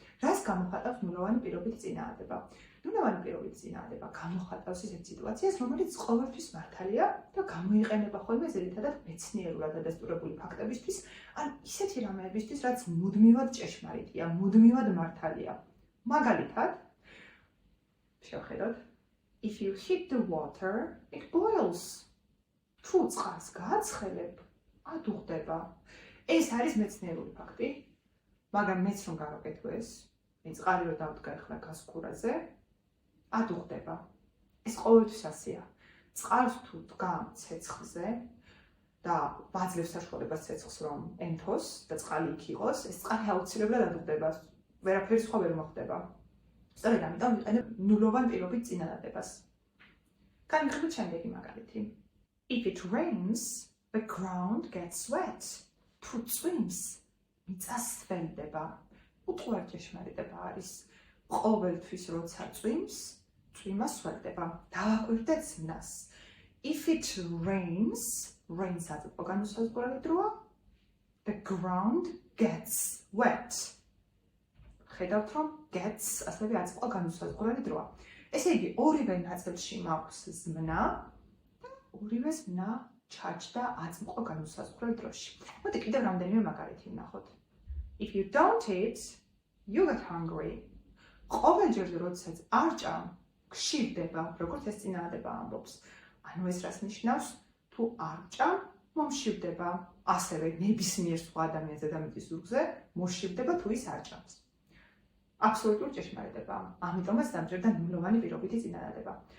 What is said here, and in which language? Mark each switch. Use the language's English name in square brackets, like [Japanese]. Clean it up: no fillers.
[Georgian] რას გამოხატავს ნულოვანი პირობითი წინადადება? ნულოვანი პირობითი წინადადება გამოხატავს ისეთ სიტუაციას, რომელიც ყოველთვის მართალია და გამოიყენება ხოლმე ძირითადად მეცნიერულად დადასტურებული ფაქტებისთვის, ან ისეთი რამეებისთვის, რაც მუდმივად ჭეშმარიტია, მუდმივად მართალია. [English] მაგალითად, შევხედოთ, if you heat the water, it boils. [Georgian] თუ წყალს გააცხელებ, ადუღდება. ეს არის მეცნიერული ფაქტი, მაგრამ მეც რომ გავაკეთო ეს, წყალი რო დავდგა ახლა გასკურაზე, ადუღდება. ეს ყოველთვის ასეა. წყალს თუ დგა ცეცხლზე და ვაძლევს საშუალებას ცეცხლს რომ ენტოს და წყალი იქ იყოს, ეს წყალი აუცილებლად ადუღდება. ვერაფერი სხვა ვერ მოხდება. სწორედ ამიტომ ვიყენებ ნულოვან პირობით წინადადებას. [English] განვიხილოთ შემდეგი მაგალითი. If it rains, the ground gets wet. [Georgian] თუ წვიმს, მიწა სველდება. უტყუარ ჭეშმარიტება არის. ყოველთვის როცა წვიმს, წვიმა სველდება. დავაკვირდეთ ზმნას. [English] If it rains, rains აწმყო განუსაზღვრელი დროა. The ground gets wet. [Georgian] ხედავთ, რომ gets ასევე აწმყო განუსაზღვრელი დროა. ესე იგი, ორივე ნაწილში მაქვს ზმნა და ორივე ზმნა ჩაჯდა აწმყო განუსაზღვრელ დროში. მოდი კიდევ რამდენიმე მაგალითი ვნახოთ. [English] If you don't eat, you get hungry. [Georgian] ყოველჯერ როდესაც არ ჭამ, გშირდება, როგორც ეს წინააღმდება ამბობს. ანუ ეს რას ნიშნავს? თუ არ ჭამ, მომშივდება. ასევე ნებისმიერ სხვა ადამიანზე და მის ზურგზე მოშივდება თუ ის არ ჭამს. აბსოლუტური ჭეშმარიტებაა. ამიტომაც დამჭირდა ნულოვანი პირობითი წინადადება.